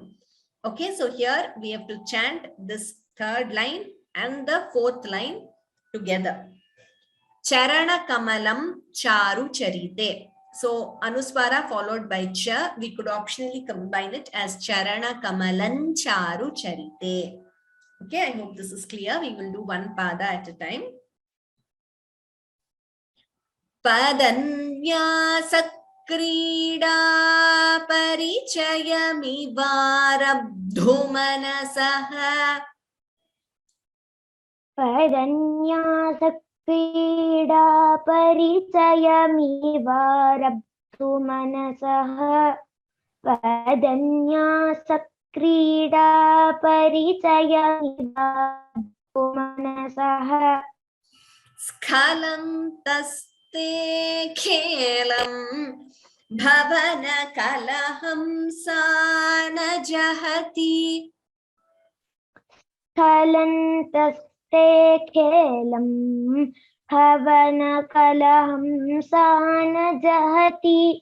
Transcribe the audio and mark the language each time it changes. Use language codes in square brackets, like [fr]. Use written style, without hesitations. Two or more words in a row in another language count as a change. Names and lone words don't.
[en] Okay, so here we have to chant this third line and the fourth line together. [sa] चरण कमलं चारु चरिते. [en] So Anuswara followed by Cha, we could optionally combine it as [sa] चरण कमलन् चारु चरिते. [en] Okay, I hope this is clear. We will do one pada at a time. [sa] पदन्यास क्रीडा परिचयमिवारब्धु मनसः. पदन्यास क्रीडा परिचयमिवारब्धु मनसः. पदन्यास क्रीडा परिचयमिवारब्धु मनसः. स्खलन्तस्ते खेलं भवन कलहं सना जहति. स्खलन्तस्ते खेलं भवन कलहं सना जहति.